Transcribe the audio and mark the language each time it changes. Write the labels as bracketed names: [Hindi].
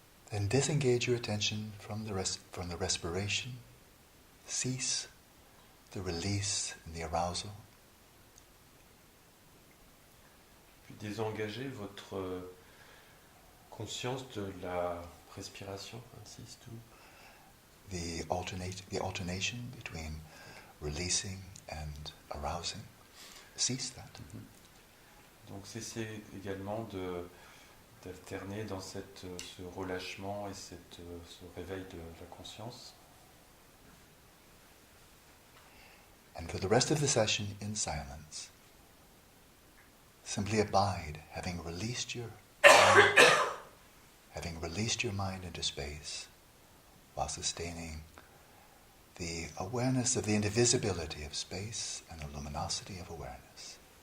[English] Then disengage your attention from the respiration. Cease the release and the arousal. [French] Puis désengagez votre conscience de la respiration, insiste. [English] The alternation between releasing and arousing. Cease that. [French] Donc cessez également d'alterner dans ce relâchement et ce réveil de la conscience. [English] And for the rest of the session in silence, simply abide, having released your mind into space, while sustaining the awareness of the indivisibility of space and the luminosity of awareness.